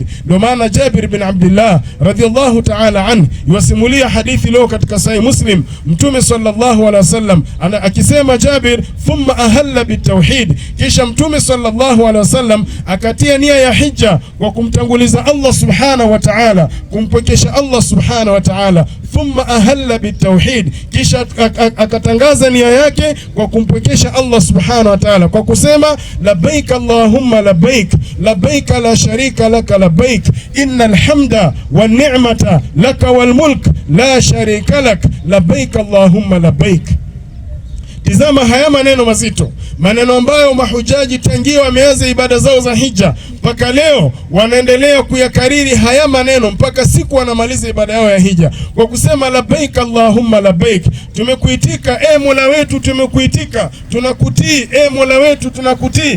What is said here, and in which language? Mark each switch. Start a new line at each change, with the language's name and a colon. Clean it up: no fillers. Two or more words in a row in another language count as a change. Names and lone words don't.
Swahili: Ndio maana Jabir bin Abdullah
Arabic: رضي الله تعالى عنه
Swahili: yusimulia hadithi leo katika Sahih Muslim, Mtume
Arabic: صلى الله عليه وسلم
Swahili: akisema Jabir,
Arabic: ثم أهل بالتوحيد,
Swahili: kisha Mtume
Arabic: صلى الله عليه وسلم
Swahili: akatia nia ya hija kwa kumtanguliza
Arabic: الله سبحانه وتعالى,
Swahili: kumpwekesha
Arabic: الله سبحانه وتعالى. ثم أهل بالتوحيد,
Swahili: kisha akatangaza nia yake kwa kumpwekesha
Arabic: الله سبحانه وتعالى
Swahili: kwa kusema
Arabic: لبيك اللهم لبيك، لبيك لا شريك لك لبيك، إن الحمد والنعمة لك والملك لا شريك لك، لبيك اللهم لبيك.
Swahili: Tizama haya maneno mazito, maneno ambayo mahujaji tangia wameanza ibada zao za hija mpaka leo wanaendelea kuyakariri haya maneno mpaka siku wanamaliza ibada yao ya hija kwa kusema
Arabic: لبيك اللهم لبيك.
Swahili: Tumekuitika Mola wetu, tumekuitika, tunakutii Mola wetu, tunakutii.